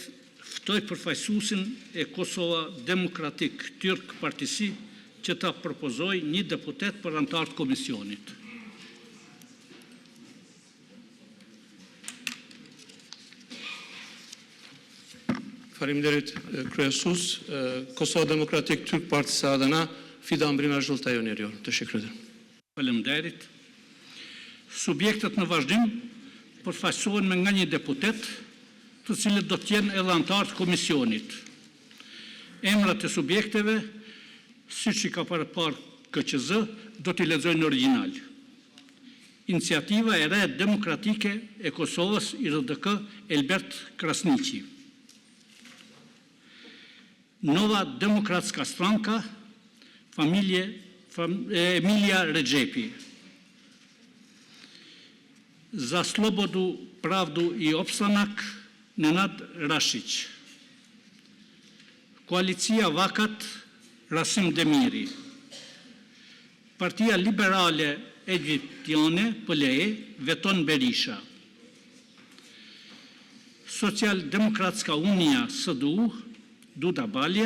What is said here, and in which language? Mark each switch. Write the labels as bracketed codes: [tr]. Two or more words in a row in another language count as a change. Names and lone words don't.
[sq] Ftoj përfaqësuesin e Kosova Demokratik Tyrk Partisi që ta propozoj një deputet për antar të komisionit. Faleminderit kryesues, [tr] Kosova Demokratik Türk Partisi adına Fidan Brimer Zhultajo öneriyor. Teşekkür ederim. [sq] Faleminderit. Subjektet në vazhdim përfaqësohen me nga një deputet, të cilët do të jenë edhe antar të komisionit. Emrat e subjekteve, siç i ka parë KQZ, do t'i lexoj në origjinal. Iniciativa e re demokratike e Kosovës, IRDK, Elbert Krasniqi. Nova Demokratska Stranka, Emilia Rexhepi. Za Slobodu, Pravdu i Opstanak, Nenad Rashić. Koalicia Vakat, Rasim Demiri. Partia Liberale Egjiptiane, PLE, Veton Berisha. Social-Demokratska Unia, SDU, Duda Balje.